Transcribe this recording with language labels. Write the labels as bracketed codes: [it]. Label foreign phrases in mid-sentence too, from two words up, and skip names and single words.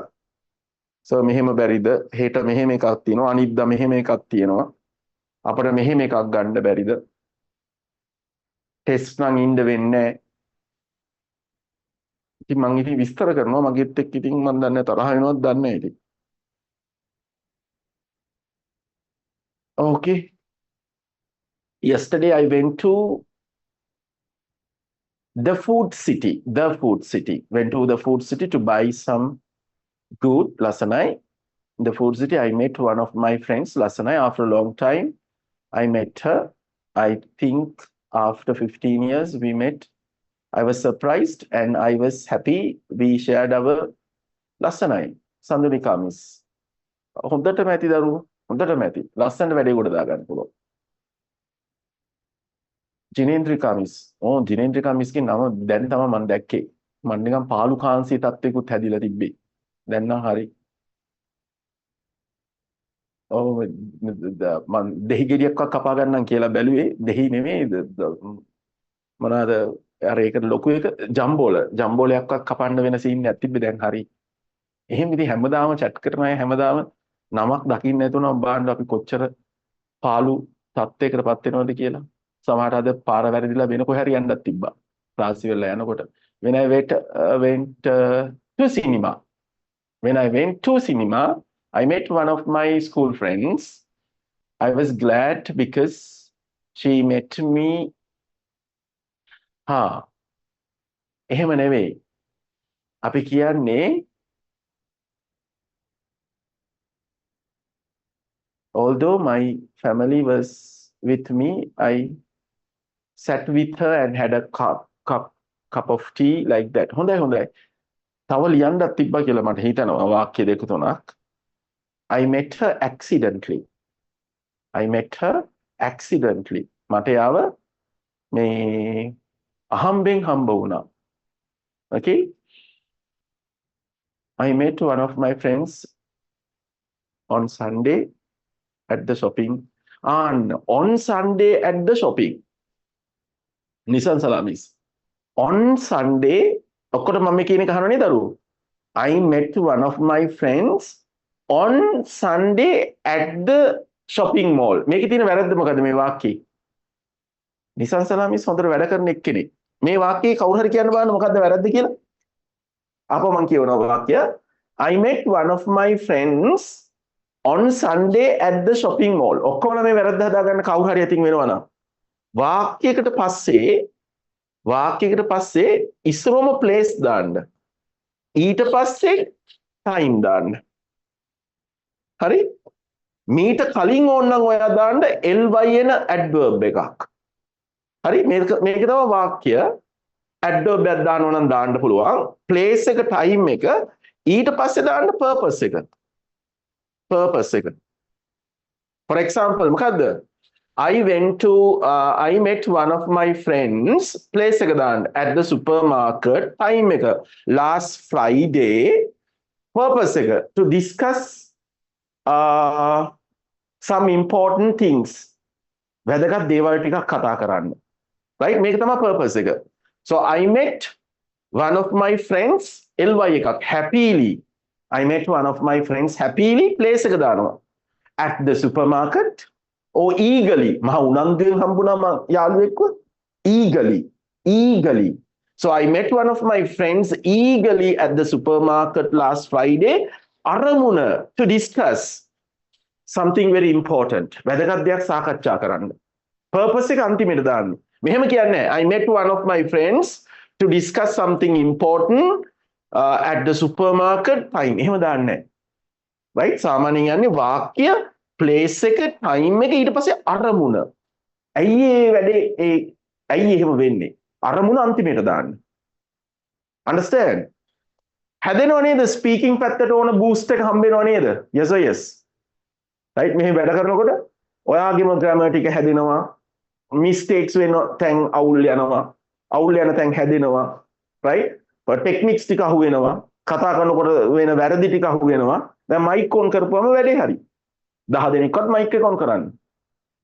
[si] සර් මෙහෙම බැරිද? හෙට මෙහෙම එකක් තියෙනවා. අනිද්දා මෙහෙම එකක් තියෙනවා. අපිට මෙහෙම එකක් ගන්න බැරිද? ටෙස්ට් නම් ඉන්න වෙන්නේ නැහැ. ඉතින් මං ඉතින් විස්තර කරනවා මගෙත් එක්ක ඉතින් මං දන්නේ තරහ වෙනවද දන්නේ නැහැ ඉතින්. [en] Okay. Yesterday I went to the food city. The food city. Went to the food city to buy some good last night. In the food city, I met one of my friends last night. After a long time, I met her. I think after 15 years, we met. I was surprised and I was happy. We shared our last night. Sandhunika miss. [si] හොඳට මැති දරුවෝ. හොඳට මැති. ලස්සනට වැඩේ කොට දාගන්න පුළුවන්. ජිනේන්ද්‍රිකා මිස්. ජිනේන්ද්‍රිකා මිස්ගේ නම දැන් තමයි මම දැක්කේ. මම නිකන් පාලු කාන්සිය තත්ත්වෙකුත් හැදිලා තිබ්බේ. දැන් නම් හරි. මම දෙහි ගෙඩියක්වත් කපා ගන්නම් කියලා බැලුවේ. දෙහි නෙමෙයි මොනවාද අර ඒකට ලොකු එක ජම්බෝලයක්වත් කපන්න වෙන සීන් එකක් තිබ්බේ දැන් හරි. එහෙම ඉතින් හැමදාම chat කරන අය හැමදාම නමක් දකින්න නැතුණා බාන්න අපි කොච්චර පාලු තත්ත්වයකටපත් වෙනවද කියලා. සමහරට අද පාර වැරදිලා වෙන කොහේ හරි යන්නත් තිබ්බා. ක්ලාස් ඉවරලා යනකොට. [en] When I went to cinema. When I went to cinema, I met one of my school friends. I was glad because she met me. [si] එහෙම නෙවෙයි. අපි කියන්නේ [en] although my family was with me, I sat with her and had a cup of tea like that. [si] හොඳයි. තව ලියන්නත් තිබ්බා කියලා මට හිතනවා වාක්‍ය දෙක තුනක්. [en] I met her accidentally. [si] මට යාව මේ අහම්බෙන් හම්බ වුණා. [en] Okay? I met one of my friends on Sunday at the shopping. On Sunday at the shopping. Nissan Salamis. On Sunday, [si] ඔක්කොට මම කියන එක අහනවා නේද දරුවෝ? [en] I met one of my friends on Sunday at the shopping mall. [si] මේකේ තියෙන වැරද්ද මොකද්ද මේ වාක්‍යයේ? Nissan Salamis හොඳට වැඩ කරන එක්කෙනෙක්. මේ වාක්‍යයේ කවුරු හරි කියන්න බලන්න මොකද්ද වැරද්ද කියලා? අපෝ මම කියවනවා වාක්‍ය. [en] I met one of my friends on Sunday at the shopping mall. [si] ඔක්කොම මේ වැරද්ද හදාගන්න කවුරු හරි අතින් වෙනවනම් වාක්‍යයකට පස්සේ ඉස්සරම place දාන්න. ඊට පස්සේ time දාන්න. හරි? මීට කලින් ඕනනම් ඔයා දාන්න ly එන adverb එකක්. හරි? මේක තමයි වාක්‍ය. adverb එකක් දානවා නම් දාන්න පුළුවන්. place එක time එක ඊට පස්සේ දාන්න purpose එක. [en] For example, [si] මොකද්ද? [en] I met one of my friends place [si] එක දාන්න [en] at the supermarket time එක last Friday purpose එක to discuss some important things [si] වැදගත් දේවල් ටිකක් කතා කරන්න. [en] Right? [si] මේක තමයි purpose එක. [en] So I met one of my friends ly එකක් happily. I met one of my friends happily place [si] එක දානවා. [en] At the supermarket or eagerly. [si] මහ උනන්දුවෙන් හම්බුනම යාළුවෙක්ව eagerly. [en] So I met one of my friends eagerly at the supermarket last Friday. [si] අරමුණ [en] to discuss something very important. [si] වැදගත් දෙයක් සාකච්ඡා කරන්න. Purpose එක අන්තිමට දාන්න. මෙහෙම කියන්නේ [en] I met one of my friends to discuss something important at the supermarket time. [si] එහෙම දාන්නේ නැහැ. Right? සාමාන්‍යයෙන් යන්නේ වාක්‍ය place එක time එක ඊට පස්සේ අරමුණ. ඇයි ඒ වැඩේ ඇයි එහෙම වෙන්නේ? අරමුණ අන්තිමට දාන්න. Understand? හැදෙනව නේද ස්පීකින් පැත්තට ඕන බූස්ට් එක හම්බෙනව නේද? [en] Yes or yes? Right? [si] මෙහෙම වැඩ කරනකොට ඔයාගේම grammar ටික හැදෙනවා. Mistakes වෙන තැන් අවුල් යනවා. අවුල් යන තැන් හැදෙනවා. Right? ටෙක්නික්ස් ටික අහු වෙනවා. කතා කරනකොට වෙන වැරදි ටික අහු වෙනවා. දැන් [en] mic on [si] කරපුවම වැඩේ හරි. 10 දෙනෙක්වත් මයික් එක ඔන් කරන්න.